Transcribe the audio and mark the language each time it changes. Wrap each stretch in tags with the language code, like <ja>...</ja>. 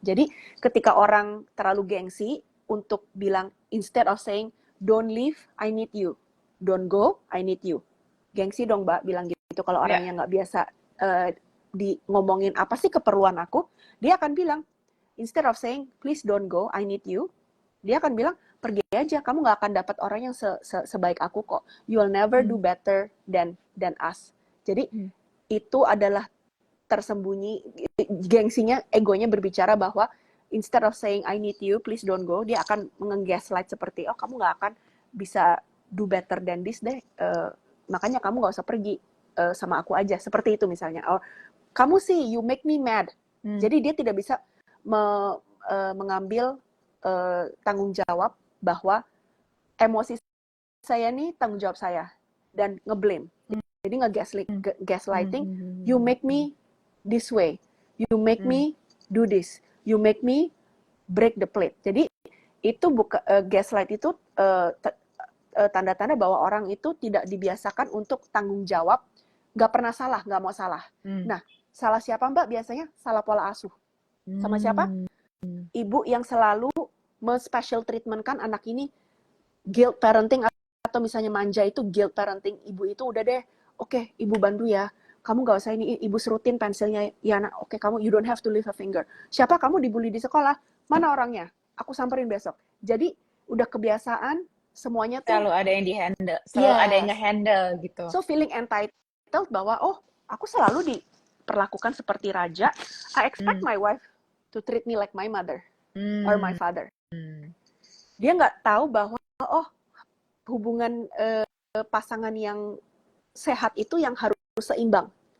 <id>Jadi ketika orang terlalu gengsi untuk bilang,</id> <en>instead of saying don't leave, I need you, don't go, I need you.</en> <id>Gengsi dong Mbak bilang gitu. Kalau orang ya, yang nggak biasa ngomongin apa sih keperluan aku, dia akan bilang,</id> <en>instead of saying please don't go, I need you,</en> <id>dia akan bilang pergi aja, kamu nggak akan dapat orang yang sebaik aku kok.</id> <en>You will never do better than us.</en> <id>Jadi itu adalah tersembunyi, gengsinya, egonya berbicara bahwa</id> <en>instead of saying I need you, please don't go,</en> <id>dia akan nge-gaslight seperti, oh kamu nggak akan bisa</id> <en>do better than this</en> <id>deh, makanya kamu nggak usah pergi, sama aku aja, seperti itu misalnya. Oh, kamu sih,</id> <en>you make me mad.</en> <id>Jadi dia tidak bisa mengambil tanggung jawab bahwa emosi saya nih tanggung jawab saya, dan ngeblame.</id> <en>Jadi gaslighting, you make me this way, you make me do this, you make me break the plate.</en> <id>Jadi itu bukan gaslight itu tanda-tanda bahwa orang itu tidak dibiasakan untuk tanggung jawab, nggak pernah salah, nggak mau salah. Nah, salah siapa Mbak biasanya? Salah pola asuh. Sama siapa? Ibu yang selalu special treatment kan anak ini, guilt parenting, atau misalnya manja itu guilt parenting. Ibu itu udah deh, oke, ibu bantu ya, kamu gak usah ini, ibu serutin pensilnya ya nak, oke, kamu</id> <en>you don't have to lift a finger.</en> <id>Siapa kamu dibully di sekolah? Mana orangnya? Aku samperin besok. Jadi udah kebiasaan semuanya tuh selalu ada yang di-handle, selalu ada yang nge-handle gitu.</id> <en>So feeling entitled</en> <id>bahwa oh, aku selalu diperlakukan seperti raja.</id> <en>I expect my wife to treat me like my mother or my father.</en> <id>Dia nggak tahu bahwa oh, hubungan pasangan yang sehat itu yang harus seimbang.</id>